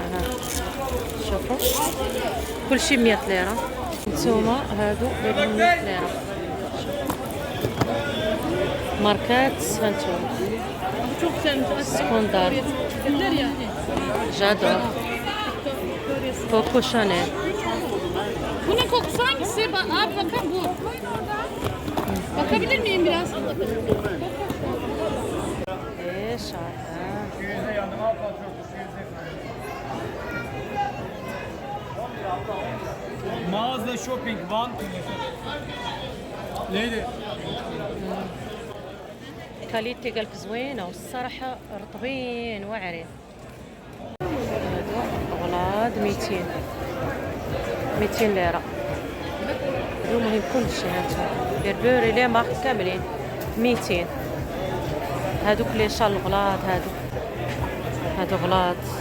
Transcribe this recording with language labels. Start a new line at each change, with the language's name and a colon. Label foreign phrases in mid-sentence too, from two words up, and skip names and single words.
Arabic: ها شوفوا كلشي 100 ليره. نتوما هادو دايرين 100 ليره. ماركات هانتوما سكوندار جادور كوكو شانيل.
Turkish: Bunun kokusu hangisi? Abi bakın bu. Bakabilir miyim biraz?
Arabic: ايش
Turkish: Mağaza
English: shopping one.
Turkish: Neydi?
Arabic: كاليتي قالك زوينه والصراحه رطبين واعرين. هادو اغلاض 200 ليره. هادو مهم كلشي هانتوما بربوري لي مارك كاملين 200. هادوك لي شال غلاض هادو غلاض.